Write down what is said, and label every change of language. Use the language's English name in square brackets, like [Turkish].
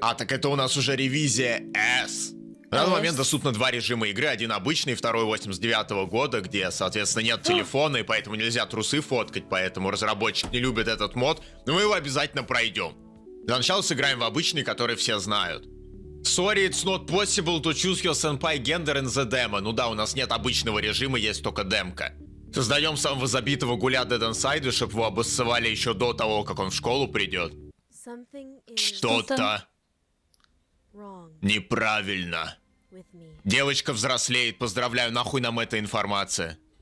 [Russian] А, так это у нас уже ревизия S. На данный S. момент доступно два режима игры. Один обычный, второй 89-го года, где, соответственно, нет телефона, и поэтому нельзя трусы фоткать, поэтому разработчик не любит этот мод, но мы его обязательно пройдем. Для начала сыграем в обычный, который все знают. [English] Sorry, it's not possible to choose your senpai gender in the demo. [Russian] Ну да, у нас нет обычного режима, есть только демка. Создаем самого забитого гуля Dead Inside, чтобы его обоссывали еще до того, как он в школу придет. Что-то неправильно. Девочка взрослеет, поздравляю, нахуй нам эта информация.